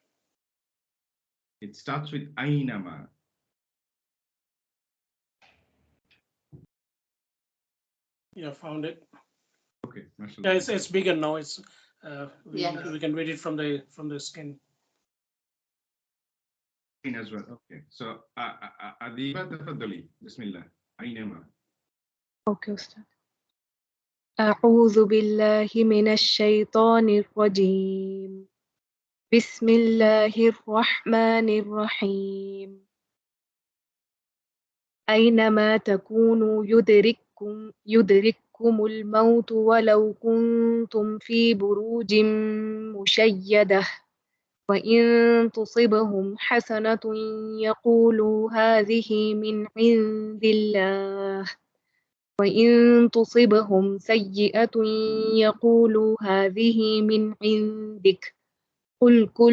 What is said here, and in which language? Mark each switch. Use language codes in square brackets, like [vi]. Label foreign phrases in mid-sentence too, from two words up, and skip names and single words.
[en] It starts with Aynama. Yeah, found it. Okay. Yeah, it's bigger now. It's we can read it from the screen. As well. Okay. So Adiba tafadali. Bismillah. Aynama. Okay, Ustad. [ar] أعوذ بالله من الشيطان الرجيم. بسم الله الرحمن الرحيم. أينما تكونوا يدرككم الموت ولو كنتم في بروج مشيدة وإن تصبهم حسنة يقولوا هذه من عند الله وإن تصبهم سيئة يقولوا هذه من عندك قل